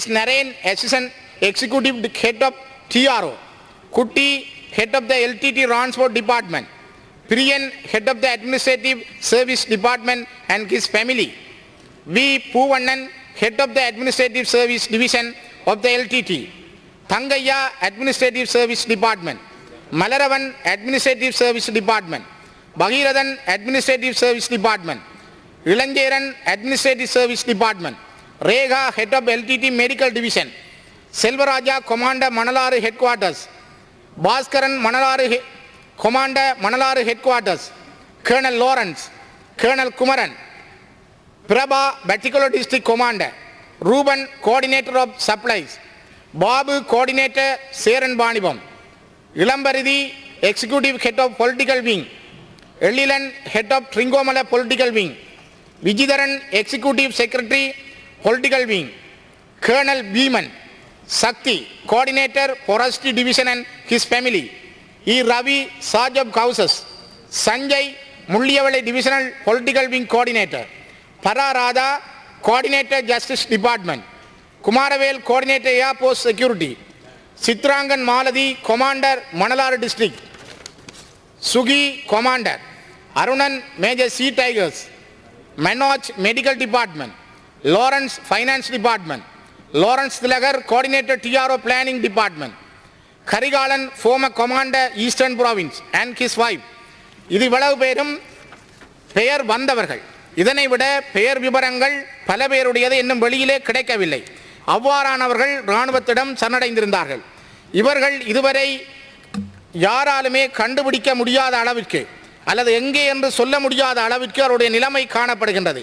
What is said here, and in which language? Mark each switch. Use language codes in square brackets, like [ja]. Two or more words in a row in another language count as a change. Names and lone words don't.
[en] Narayan, assistant executive head of TRO, Kutti, head of the LTT Transport Department, Priyan, head of the Administrative Service Department and his family, V. Poovanan, head of the Administrative Service Division of the LTT, Thangaya, Administrative Service Department, Malaravan, Administrative Service Department, Bhagiradan, Administrative Service Department, Ilanjeran, Administrative Service Department, Rega, head of LTT Medical Division, Selvaraja, Commander Manalaru Headquarters, Bhaskaran, Manalaru Commander Manalaru Headquarters, Colonel Lawrence, Colonel Kumaran, Prabha, Battikolo District Commander, Ruben, Coordinator of Supplies, Babu, Coordinator Seran Banibam, Ilambaridi, Executive Head of Political Wing, Elilan, Head of Tringomala Political Wing, Vijidaran, Executive Secretary, Political Wing, Colonel Beeman, Sakti, Coordinator, Forestry Division and his family. E. Ravi, Sarge of Houses. Sanjay, Mulliyavale Divisional Political Wing Coordinator. Para Radha, Coordinator, Justice Department. Kumaravel, Coordinator, Air Post Security. Sitrangan Maladi, Commander, Manalar District. Sugi, Commander. Arunan, Major Sea Tigers. Manoj, Medical Department. Lawrence, Finance Department. Lawrence Thilagar, Coordinator, TRO Planning Department. Karigalan, former Commander, Eastern Province, and his wife. [ta] இது இவ்வளவு பேரும் பெயர் வந்தவர்கள். இதனை விட பெயர் விவரங்கள் பல பேருடையது இன்னும் வெளியிலே கிடைக்கவில்லை. அவ்வாறானவர்கள் இராணுவத்திடம் சரணடைந்திருந்தார்கள். இவர்கள் இதுவரை யாராலுமே கண்டுபிடிக்க முடியாத அளவிற்கு அல்லது எங்கே என்று சொல்ல முடியாத அளவிற்கு அவருடைய நிலைமை காணப்படுகின்றது.